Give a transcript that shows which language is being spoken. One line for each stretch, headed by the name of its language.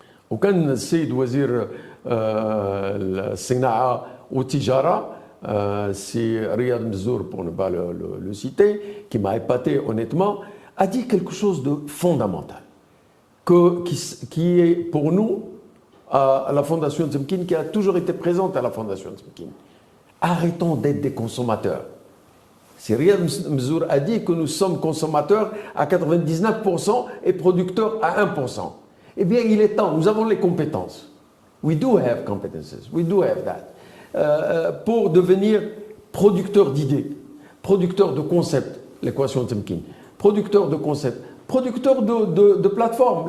Arabic: وكان السيد وزير الصناعة والتجارة
French: c'est Riyad Mzour, pour ne pas le citer, qui m'a épaté honnêtement, a dit quelque chose de fondamental, qui est pour nous, à la Fondation Temkin, qui a toujours été présente à la Fondation Temkin. Arrêtons d'être des consommateurs. C'est Riyad Mzour a dit que nous sommes consommateurs à 99% et producteurs à 1%. Eh bien, il est temps, nous avons les compétences.
English: We do have competences, we do have that.
French: Pour devenir producteur d'idées, producteur de concepts, l'équation Temkin, producteur de concepts, producteur de plateformes.